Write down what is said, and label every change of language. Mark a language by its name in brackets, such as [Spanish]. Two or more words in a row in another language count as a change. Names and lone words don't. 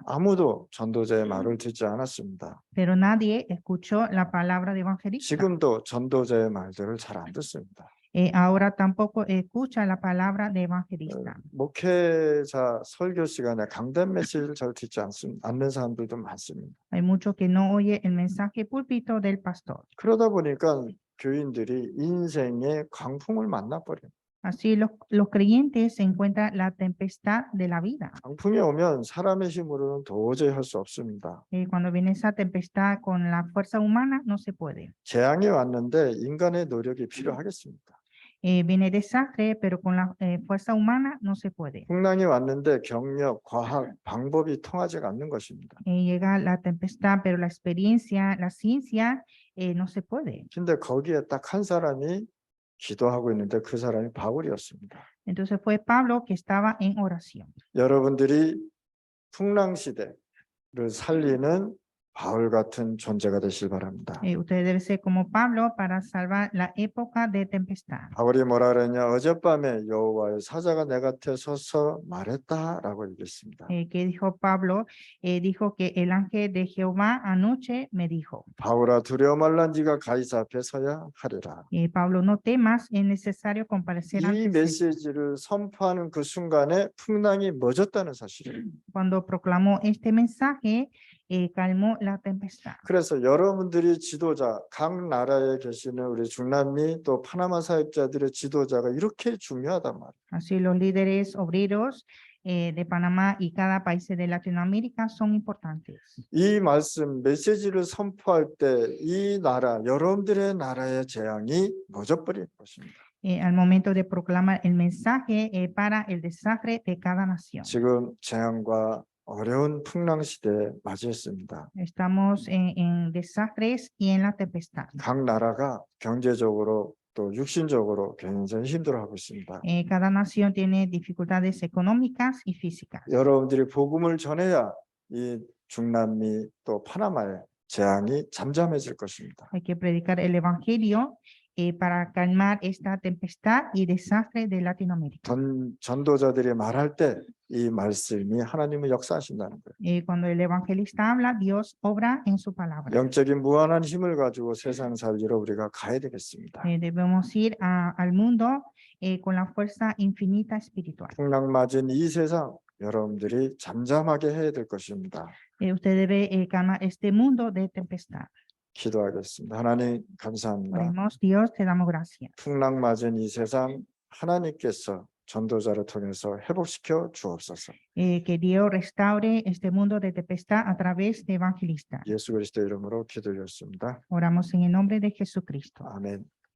[Korean] 아무도 전도자의 말을 듣지 않았습니다. [Spanish] Pero nadie escuchó la palabra de evangelista. [Korean] 지금도 전도자의 말들을 잘 안 듣습니다. [Spanish] Ahora tampoco escucha la palabra de evangelista. [Korean] 목회자 설교 시간에 강단 메시지를 잘 듣지 않는 사람들도 많습니다. [Spanish] Hay muchos que no oye el mensaje púlpito del pastor. [Korean] 그러다 보니까 교인들이 인생의 광풍을 만나버려요. [Spanish] Así los creyentes se encuentran la tempestad de la vida. [Korean] 광풍이 오면 사람의 힘으로는 도저히 할 수 없습니다. [Spanish] Cuando viene esa tempestad con la fuerza humana, no se puede. [Korean] 재앙이 왔는데 인간의 노력이 필요하겠습니까? [Spanish] Viene desastre, pero con la fuerza humana no se puede. [Korean] 풍랑이 왔는데 경력, 과학, 방법이 통하지가 않는 것입니다. [Spanish] Llega la tempestad, pero la experiencia, la ciencia, no se puede. [Korean] 근데 거기에 딱 한 사람이 기도하고 있는데 그 사람이 바울이었습니다. [Spanish] Entonces fue Pablo que estaba en oración. [Korean] 여러분들이 풍랑 시대를 살리는 바울 같은 존재가 되실 바랍니다. [Spanish] Usted debe ser como Pablo para salvar la época de tempestad. [Korean] 바울이 뭐라 그랬냐? 어젯밤에 여호와의 사자가 내 곁에 서서 말했다라고 얘기했습니다. [Spanish] Que dijo Pablo, dijo que el ángel de Jehová anoche me dijo. [Korean] 바울아 두려워 말라 네가 가이사 앞에 서야 하리라. [Spanish] Pablo, no temas, es necesario comparecer [Korean] 이 [Spanish] ante César. [Korean] 메시지를 선포하는 그 순간에 풍랑이 멎었다는 사실이에요. [Spanish] Cuando proclamó este mensaje, calmó la tempestad. [Korean] 그래서 여러분들이 지도자, 각 나라에 계시는 우리 중남미 또 파나마 사역자들의 지도자가 이렇게 중요하단 말이에요. [Spanish] Así los líderes obreros de Panamá y cada país de Latinoamérica son importantes. [Korean] 이 말씀 메시지를 선포할 때 이 나라, 여러분들의 나라의 재앙이 멎어버릴 것입니다. [Spanish] Al momento de proclamar el mensaje para el desastre de cada nación. [Korean] 지금 재앙과 어려운 풍랑 시대에 맞이했습니다. [Spanish] Estamos en desastres y en la tempestad. [Korean] 각 나라가 경제적으로 또 육신적으로 굉장히 힘들어하고 있습니다. [Spanish] Cada nación tiene dificultades económicas y físicas. [Korean] 여러분들이 복음을 전해야 이 중남미 또 파나마의 재앙이 잠잠해질 것입니다. [Spanish] Hay que predicar el evangelio para calmar esta tempestad y desastre de Latinoamérica. [Korean] 전도자들이 말할 때 이 말씀이 하나님의 역사하신다는 거예요. [Spanish] Cuando el evangelista habla, Dios obra en su palabra. [Korean] 영적인 무한한 힘을 가지고 세상 살리러 우리가 가야 되겠습니다. [Spanish] Debemos ir al mundo con la fuerza infinita espiritual. [Korean] 풍랑 맞은 이 세상 여러분들이 잠잠하게 해야 될 것입니다. [Spanish] Usted debe calmar este mundo de tempestad. [Korean] 기도하겠습니다. 하나님 감사합니다. [Spanish] Oremos, Dios, te damos gracias. [Korean] 풍랑 맞은 이 세상 하나님께서 전도자를 통해서 회복시켜 주옵소서. [Spanish] Que Dios restaure este mundo de tempestad a través de evangelistas. [Korean] 예수 그리스도 이름으로 기도드렸습니다. [Spanish] Oramos en el nombre de Jesucristo. [Korean] 아멘.